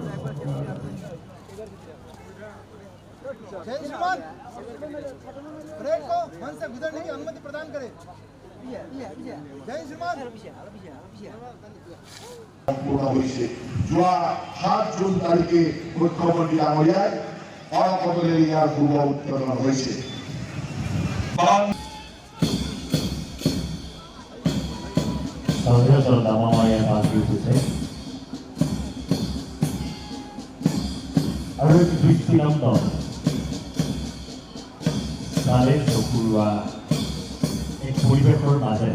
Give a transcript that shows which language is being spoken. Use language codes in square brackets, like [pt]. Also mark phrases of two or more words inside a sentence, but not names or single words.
[hi] जय श्रीमान परेड को मंच से गुजरने की अनुमति प्रदान करें। जय श्रीमान [as] সম্পূৰ্ণ হৈছে। যোৱা ৭ জুন তাৰিখে মুখ্যমন্ত্ৰী ডাঙৰীয়াই অকপদে ইয়াৰ পূৰ্ব উত্তোলন হৈছে। সংঘৰ্ষৰ দামামায়ে বাজি উঠিছে আৰু এক দৃষ্টিনন্দন তালে চকুৰোৱা এক পৰিৱেশৰ মাজেৰে